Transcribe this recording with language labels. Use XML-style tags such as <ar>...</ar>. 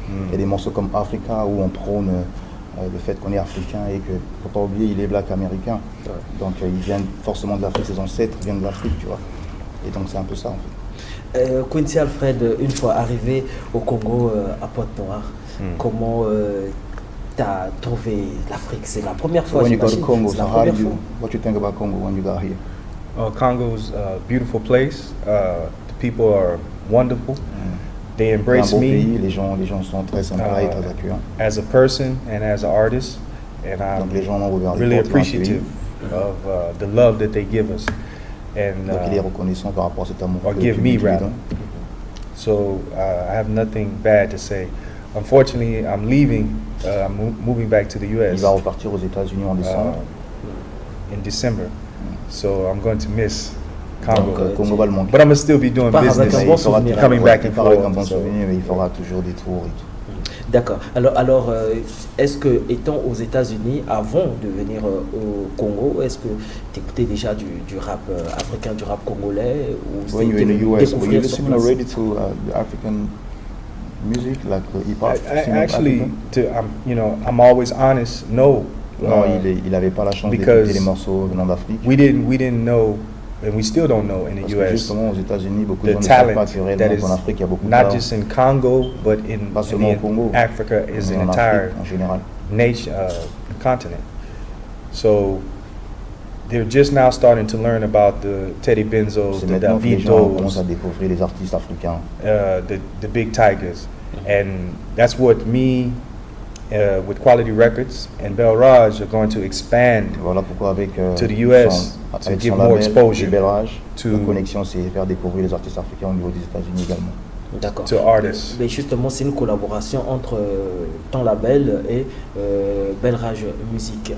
<fr>Il y a des morceaux comme Africa où on prône le fait qu'on est africain et que, faut pas oublier, il est black américain. Donc il vient forcément de l'Afrique, ses ancêtres viennent de l'Afrique, tu vois. Et donc c'est un peu ça en fait. Quincy Alfred, une fois arrivé au Congo, à Pointe-Noire, comment t'as trouvé l'Afrique? C'est la première fois.</fr> <en>When you go to Congo, so what do you think about Congo when you got here? Congo's a beautiful place. The people are wonderful. They embrace me.</en> <fr>Pays, les gens sont très sympas et très accueillants.</fr> <en>As a person and as an artist, and I'm really appreciative of the love that they give us. And</en> <fr>donc il est reconnaissant par rapport à cet amour.</fr> <en>Or give me rather. So I have nothing bad to say. Unfortunately, I'm leaving. I'm moving back to the U.S.</en> <fr>Il va repartir aux États-Unis en décembre.</fr> <en>In December. So I'm going to miss Congo.</en> <fr>Congo va le manquer.</fr> <en>But I'm going to still be doing business, coming back and forth.</en> <fr>Avec un bon souvenir, mais il fera toujours des tours et tout. D'accord. Alors est-ce que, étant aux États-Unis, avant de venir au Congo, est-ce que tu écoutais déjà du rap africain, du rap congolais? Ou</fr> <en>when you're in the US, were you listening already to African music, like hip-hop? Actually, I'm always honest, no.</en> <fr>Non, il n'avait pas la chance d'écouter les morceaux venant d'Afrique.</fr> <en>We didn't know, and we still don't know in the US.</en> <fr>Justement, aux États-Unis, beaucoup de gens ne savent pas que réellement en Afrique il y a beaucoup de</fr> <en>talent. Not just in Congo, but in Africa is an entire nation, continent. So they're just now starting to learn about the Teddy Benzos, the Davidos,</en> <fr>à découvrir les artistes africains,</fr> <en>the Big Tigers, and that's what me. With Quality Records and Bel Raj are going to expand to the US to give more exposure</en> <fr>to connexion, c'est faire découvrir les artistes africains au niveau des États-Unis également. D'accord.</fr> <en>To artists.</en> <fr>Mais justement, c'est une collaboration entre ton label et Bel Raj Music.</fr>